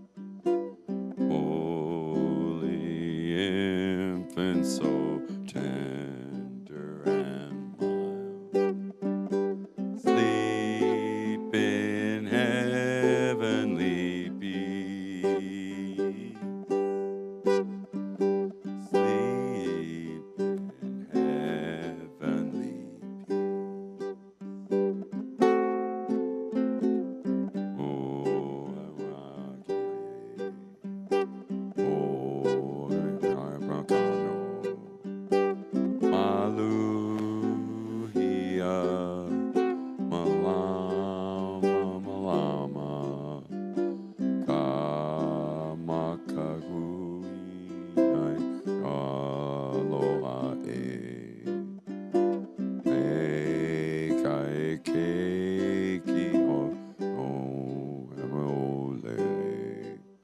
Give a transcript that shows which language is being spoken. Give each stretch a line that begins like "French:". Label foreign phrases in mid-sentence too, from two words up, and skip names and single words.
English: holy infant, so tender and mild, sleep in heavenly peace, sleep in heavenly peace.
Hawaiian: Oh, Maluhia, Malama, Malama, Kamakagui, Aloha, Kai Keiki, Emole.